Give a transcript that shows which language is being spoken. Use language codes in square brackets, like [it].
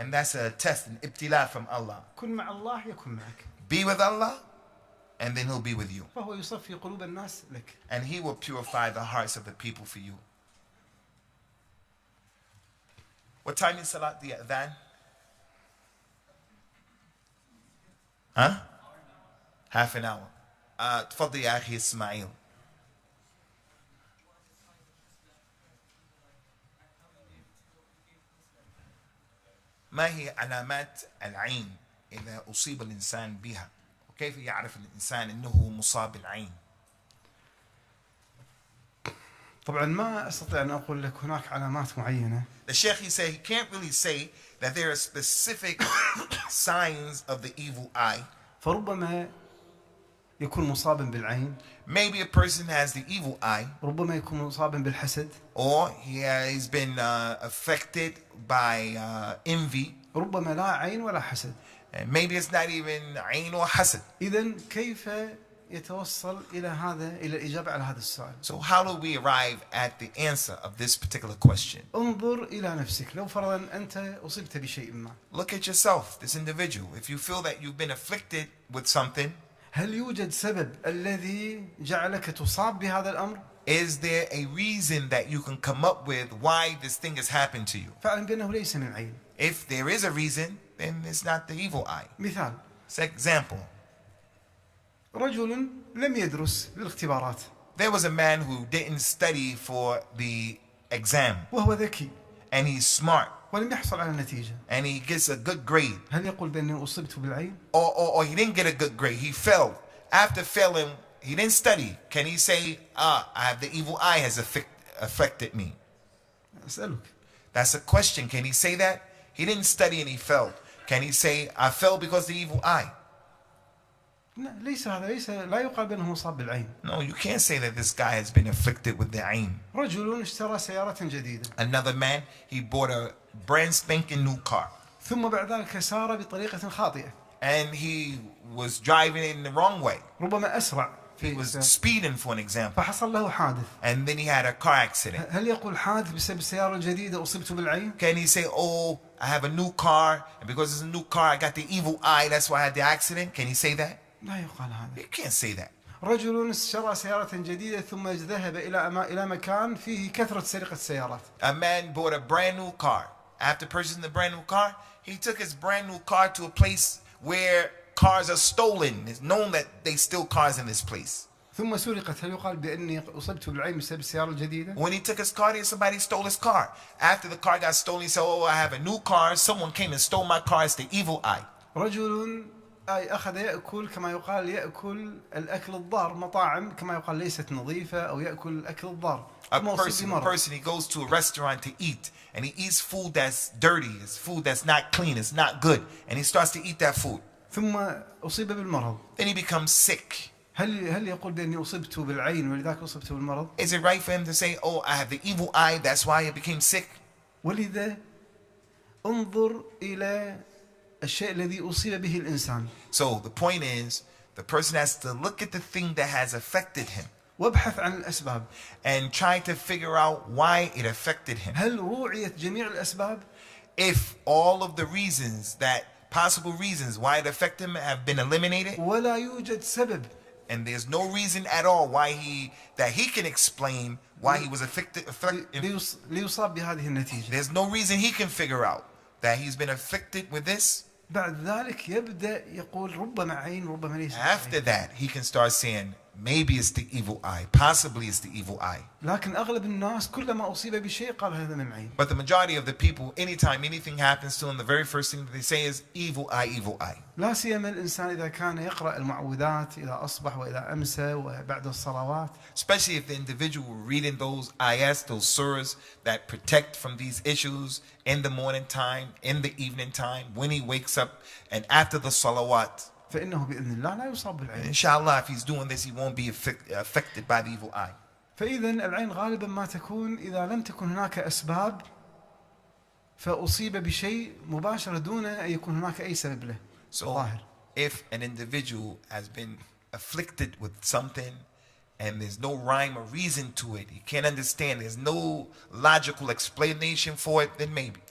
[en] And that's a test, an ibtila from Allah. [ar] كن مع الله يكن معك. [en] Be with Allah, and then He'll be with you. [ar] فهو يصفي قلوب الناس لك. [en] And He will purify the hearts of the people for you. What time is Salat the Adhan? Huh? Half an hour. [ar] تفضل يا أخي إسماعيل. ما هي علامات العين إذا أصيب الإنسان بها؟ وكيف يعرف الإنسان أنه مصاب بالعين؟ طبعا ما أستطيع أن أقول لك هناك علامات معينة. [en] The Sheikh, he said he can't really say that there are specific signs of the evil eye. [ar] فربما يكون مصابا بالعين. [en] Maybe a person has the evil eye, [ar] ربما يكون مصابا بالحسد. [en] or he's been affected by envy. [ar] ربما لا عين ولا حسد. [en] And maybe it's not even ain or hasad. [ar] إذن كيف يتوصل إلى الإجابة على هذا السؤال؟ [en] So how do we arrive at the answer of this particular question? [ar] انظر إلى نفسك. لو فرضا أنت أصبت بشيء ما. [en] Look at yourself, this individual. If you feel that you've been afflicted with something, [ar] هل يوجد سبب الذي جعلك تصاب بهذا الأمر؟ [en] is there a reason that you can come up with why this thing has happened to you? [ar] فاعلم بأنه ليس من عين. [en] If there is a reason, then it's not the evil eye. [ar] مثال. [en] Example. [ar] رجل لم يدرس للاختبارات. [en] There was a man who didn't study for the exam. [ar] وهو ذكي. [en] And he's smart. [ar] ولم يحصل على نتيجة. [en] And he gets a good grade. [ar] هل يقول بأني أصبت بالعين؟ [en] Or he didn't get a good grade. He failed. After failing, he didn't study. Can he say, I have the evil eye has affected me? [ar] أسألك. [en] That's a question. Can he say that? He didn't study and he failed. Can he say, I fell because of the evil eye? [ar] ليس لا يقال بأنه مصاب بالعين. [en] No, you can't say that this guy has been afflicted with the ain. [ar] رجل اشترى سيارة جديدة. [en] Another man, he bought a brand spanking new car. [ar] ثم بعد ذلك سار بطريقة خاطئة. [en] And he was driving in the wrong way. [ar] ربما أسرع. [en] He was speeding, for an example. [ar] فحصل له حادث. [en] And then he had a car accident. [ar] هل يقول حادث بسبب السيارة الجديدة أصبت بالعين؟ [en] Can he say, I have a new car, and because it's a new car, I got the evil eye, that's why I had the accident? Can he say that? [ar] لا يقال هذا. [en] You can't say that. [ar] رجل اشترى سيارة جديدة ثم ذهب إلى مكان فيه كثرة سرقة السيارات. [en] A man bought a brand new car. After purchasing the brand new car, he took his brand new car to a place where cars are stolen. It's known that they steal cars in this place. [ar] ثم سرقت. هل يقال بأني أصبت بالعين بسبب السيارة الجديدة؟ [en] When he took his car there, somebody stole his car. After the car got stolen, he said, I have a new car. Someone came and stole my car. It's the evil eye. [ar] رجل أخذ يأكل كما يقال يأكل الأكل الضار. مطاعم كما يقال ليست نظيفة أو يأكل الأكل الضار. [en] A person, he goes to a restaurant to eat, and he eats food that's dirty, it's food that's not clean, it's not good, and he starts to eat that food. [ar] ثم أصيب بالمرض. [en] Then he becomes sick. [ar] هل يقول بأني أصبت بالعين ولذلك أصبت بالمرض؟ [en] Is it right for him to say, I have the evil eye, that's why I became sick? [ar] ولذا انظر إلى الشيء الذي أصيب به الإنسان. [en] So the point is, the person has to look at the thing that has affected him. [ar] وابحث عن الأسباب. [en] And try to figure out why it affected him. [ar] هل روعيت جميع الأسباب؟ [en] If all of the reasons, possible reasons why it affected him have been eliminated. [ar] ولا يوجد سبب. [en] And there's no reason at all that he can explain why he was affected. [ar] ليصاب بهذه النتيجة. [en] There's no reason he can figure out that he's been affected with this. [ar] بعد ذلك يبدأ يقول ربما عين ربما ليس. [en] After that, he can start saying, maybe it's the evil eye, possibly it's the evil eye. [ar] لكن أغلب الناس كلما أصيب بشيء قال هذا من عين. [en] But the majority of the people, anytime anything happens to them, the very first thing that they say is evil eye, evil eye. [ar] لا سيما الإنسان إذا كان يقرأ المعوذات إذا أصبح وإذا أمسى وبعد الصلوات. [en] Especially if the individual reading those ayahs, those surahs that protect from these issues in the morning time, in the evening time, when he wakes up, and after the salawat. [ar] فإنه بإذن الله لا يصاب بالعين. [en] Inshallah, if he's doing this, he won't be affected by the evil eye. [ar] فإذا العين غالبا ما تكون إذا لم تكن هناك أسباب فأصيب بشيء مباشرة دون أن يكون هناك أي سبب له. [en] So if an individual has been afflicted with something and there's no rhyme or reason to it, he can't understand, there's no logical explanation for it, then maybe.